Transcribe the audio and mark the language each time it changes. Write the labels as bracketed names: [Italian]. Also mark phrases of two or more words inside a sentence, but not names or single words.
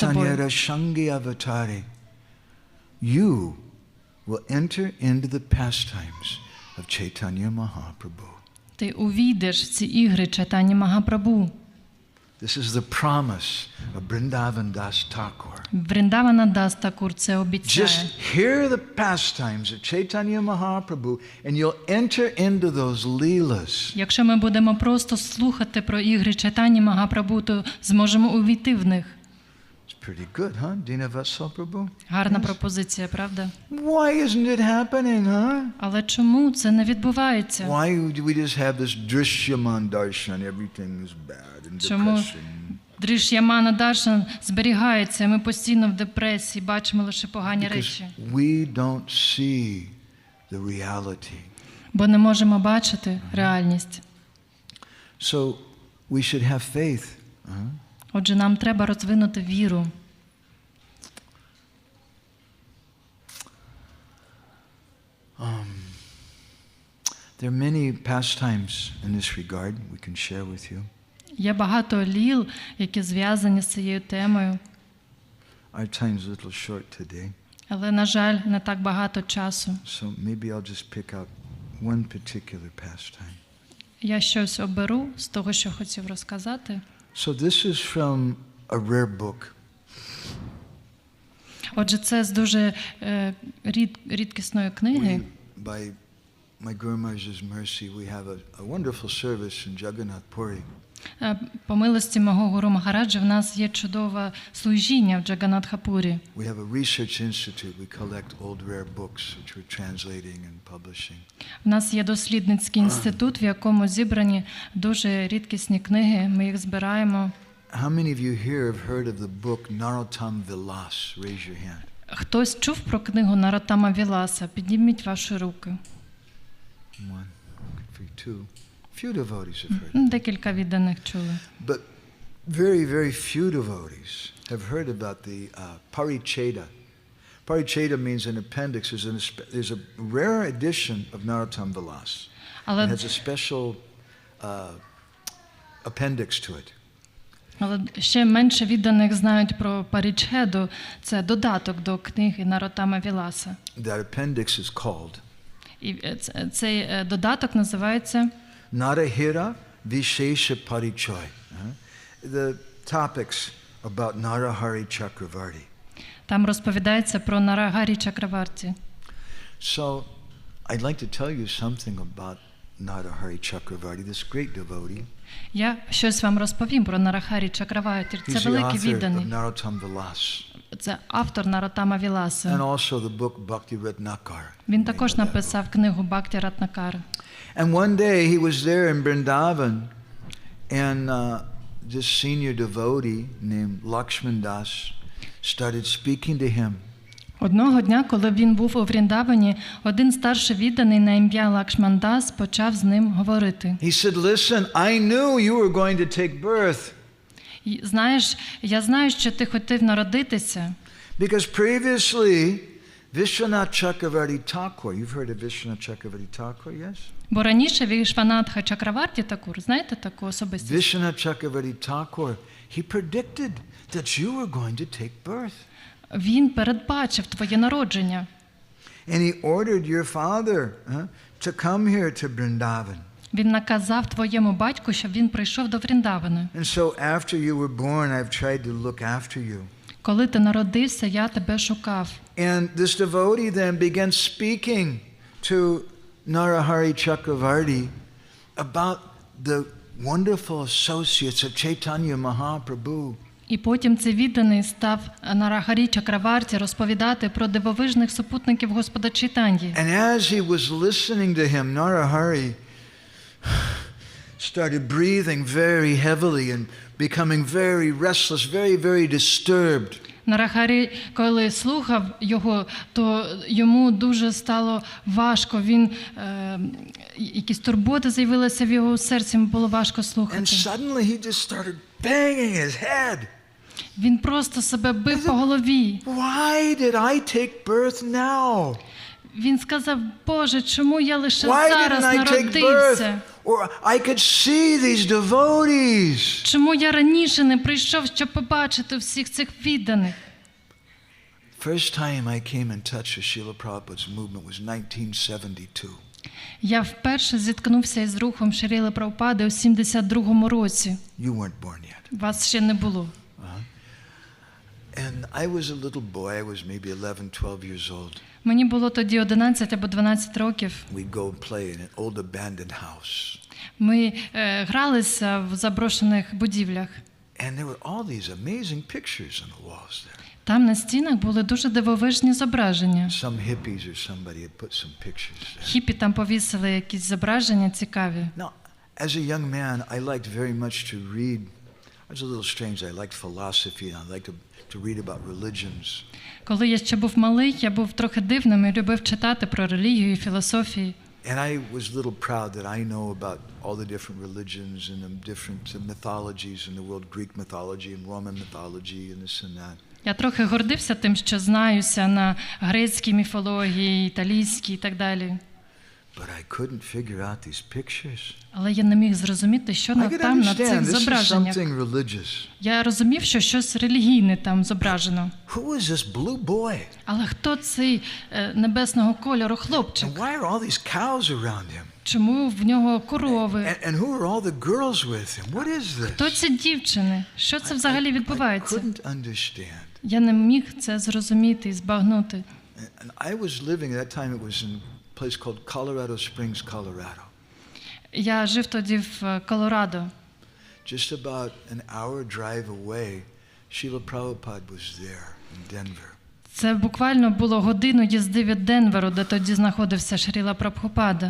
[Ukrainian] Chaitanya тобою. Rashangi Avatari. [English] You will enter into the pastimes of Chaitanya Mahaprabhu. [Ukrainian] Ти увійдеш в ці ігри Чайтані Магапрабху. [English] This is the promise of Vrindavan Das Thakur. [Ukrainian] Вріндавананда Такур це обіцяє. [English] Just hear the pastimes of Chaitanya Mahaprabhu and you'll enter into those leelas. [Ukrainian] Якщо ми будемо просто слухати про ігри Чайтані Магапрабху, то зможемо увійти в них. [English] It's pretty good, huh? Dina Vatsal Prabhu? [Ukrainian] Гарна пропозиція, правда? [English] Why isn't it happening, huh? [Ukrainian] Але чому це не відбувається? [English] Why do we just have this [Sanskrit] drishyaman darshan? [English] Everything is bad and [Ukrainian] Чому [English] depressing. [Sanskrit] दृश्यमान दर्शन [Ukrainian] зберігається, ми постійно в депресії, бачимо лише погані [English] Because [Ukrainian] речі. [English] we don't see the reality. [Ukrainian] Бо не можемо бачити реальність. [English] So we should have faith. [Ukrainian] Отже, нам треба розвинути віру. [English] There are many pastimes in this regard we can share with you. [Ukrainian] Є багато ліл, які зв'язані з цією темою. [English] Our time's a little short today, [Ukrainian] Але, на жаль, не так багато часу. [English] so maybe I'll just pick out one particular pastime. [Ukrainian] Я щось оберу з того, що хотів розказати. [English] So this is from a rare book. [Ukrainian] Отже, це з дуже рідкісної книги. [English] By my Guru Maharaj's mercy, we have a wonderful service in Jagannath Puri. [Ukrainian] По милості мого Гуру Махараджа в нас є чудове служіння в Джаганатхапурі. [English] We have a research institute. We collect old rare books which we're translating and publishing. [Ukrainian] У нас є дослідницький інститут, в якому зібрані дуже рідкісні книги. Ми їх збираємо. [English] How many of you here have heard of the book Narottam Vilas? Raise your hand. [Ukrainian] Хтось чув про книгу Нароттама Віласа? Підніміть ваші руки. [English] One, two. Few devotees have heard. [Ukrainian] Декілька відданих чули. [English] But very, very few devotees have heard about the Paricheda. Paricheda means an appendix. There's a rare edition of Narottam Vilas. It has a special appendix to it. [Ukrainian] Але ще менше відданих знають про Парічхеду. Це додаток до книги Нароттама Віласа. [English] That appendix is called [Ukrainian] І цей додаток називається Narahira Vishesha Parichoy. [English] The topics about Narahari Chakravarti. [Ukrainian] Там розповідається про Нарагарі Чакраварті. [English] So, I'd like to tell you something about Narahari Chakravarti, this great devotee. [Ukrainian] Я щось вам розповім про Нарахарі Чакраварті. Це [English] He's the [Ukrainian] великий [English] author of [Ukrainian] відданий. [English] Narottam Vilas. [Ukrainian] Це автор Нароттама Віласа. [English] And also the book Bhaktivinoda. [Ukrainian] Він також написав книгу Бхакті Ратнакар. [English] And one day he was there in Vrindavan, and this senior devotee named Lakshman Das started speaking to him. [Ukrainian] Одного дня, коли він був у Вріндавані, один старший відданий на ім'я Лакшман Дас почав з ним говорити. [English] He said, "Listen, I knew you were going to take birth." [Ukrainian] Знаєш, я знаю, що ти хотів народитися. [English] Because previously Vishwanath Chakravarti Thakur, you've heard of Vishwanath Chakravarti Thakur, yes? [Ukrainian] Бо раніше Вішванатха Чакраварті Такур, знаєте таку особистість? [English] Vishwanath Chakravarti Thakur, he predicted that you were going to take birth. [Ukrainian] Він передбачив твоє народження. [English] And he ordered your father to come here to Vrindavan. [Ukrainian] Він наказав твоєму батьку, щоб він прийшов до Вріндавана. [English] And so after you were born, I've tried to look after you. [Ukrainian] Коли ти народився, я тебе шукав. [English] And this devotee then began speaking to Narahari Chakravarti about the wonderful associates of Chaitanya Mahaprabhu. [Ukrainian] І потім цей відданий став Нарахарі Чакраварті розповідати про дивовижних супутників Господа Чайтаньї. [English] And as he was listening to him, Narahari started breathing very heavily and becoming very restless, very disturbed. [Ukrainian] Нарахарі, коли слухав його, то йому дуже стало важко. Якісь турботи з'явилися в його серці, йому було важко слухати. [English] And suddenly he just started banging his head. [Ukrainian] Він просто себе бив по голові. [English] Why did I take birth now? [Ukrainian] Він сказав: Боже, чому я лише зараз народився? [English] Or I could see these devotees. [Ukrainian] Чому я раніше не прийшов, щоб побачити всіх цих відданих? [English] First time I came in touch with Srila Prabhupada's movement was 1972. [Ukrainian] Я вперше зіткнувся із рухом Шрили Прабхупади у 72-му році. [English] You weren't born yet. [Ukrainian] Вас ще не було. [English] And I was a little boy. I was maybe 11, 12 years old. [Ukrainian] Мені було тоді 11 або 12 років. [English] We'd go and play in an old abandoned house. [Ukrainian] Ми гралися в заброшених будівлях. [English] And there were all these amazing pictures on the walls there. [Ukrainian] Там на стінах були дуже дивовижні зображення. [English] Some hippies or somebody had put some pictures there. [Ukrainian] Хіпі там повісили якісь зображення цікаві. [English] Now, as a young man, I liked very much to read. I was a little strange. I liked philosophy and I liked to read about religions. [Ukrainian] Коли я ще був малий, я був трохи дивним і любив читати про релігію і філософію. [English] And I was a little proud that I know about all the different religions and the different mythologies in the world, Greek mythology and Roman mythology and this and that. [Ukrainian] Я трохи гордився тим, що знаюся на грецькій міфології, італійській і так далі. [English] But I couldn't figure out these pictures. [Ukrainian] Але я не міг зрозуміти, що там на цих зображеннях. Я розумів, що щось релігійне там зображено. [English] Who is this blue boy? [Ukrainian] Але хто цей небесного кольору хлопчик? [English] And why are all these cows around him? [Ukrainian] Чому в нього корови? [English] And who are all the girls with him? What is this? [Ukrainian] Хто ці дівчини? Що це взагалі відбувається? [English] I couldn't understand. [Ukrainian] Я не міг це зрозуміти і збагнути. [English] And I was living at that time, it was in a place called Colorado Springs, Colorado. [Ukrainian] Я жив тоді в Колорадо. [English] Just about an hour drive away, Srila Prabhupada was there in Denver. [Ukrainian] Це буквально було годину їзди від Денверу, де тоді знаходився Шріла Прабхупада.